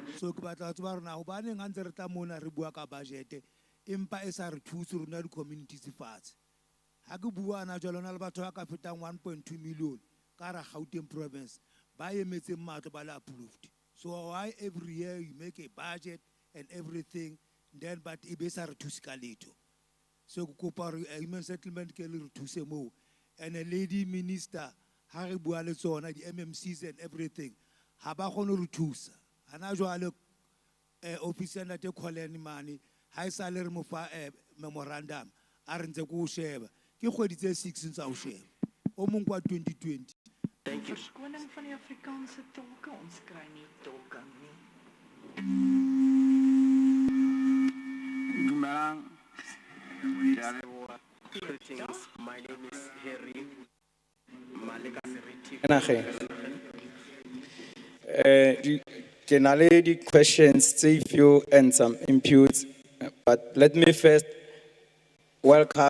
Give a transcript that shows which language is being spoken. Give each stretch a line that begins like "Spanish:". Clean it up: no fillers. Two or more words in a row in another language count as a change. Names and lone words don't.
Southern Sotho: So ke batla ho tseba hore na hobaneng ha ntse re tla mona re bua ka budget empa e sa re thuse rona di communities fatshe. Ha ke bua ana jwale hona le batho ba ka fetang 1.2 million ka ra Gauteng province ba emetseng matlo ba le approved.
English: So why every year you make a budget and everything then but
Southern Sotho: e be sa re thuse ka letho. So ke kopa hore
English: human settlement
Southern Sotho: ke le re thuse moo and
English: a lady minister
Southern Sotho: ha re bua le tsona di MMCs
English: and everything
Southern Sotho: ha ba kgone re thusa. Hana jwale office ya ntate Kholeni mane ha e sa le re mo fa memorandum a re ntse ko sheba ke kgwedi tse 6 ntse o sheba o mong kwa 2020.
English: Thank you.
Afrikaans: Verskoning van die Afrikaanse tolke, ons kry nie tolking nie.
English: Greetings, my name is Harry Maleka Can I lay the questions, see few and some inputs, but let me first welcome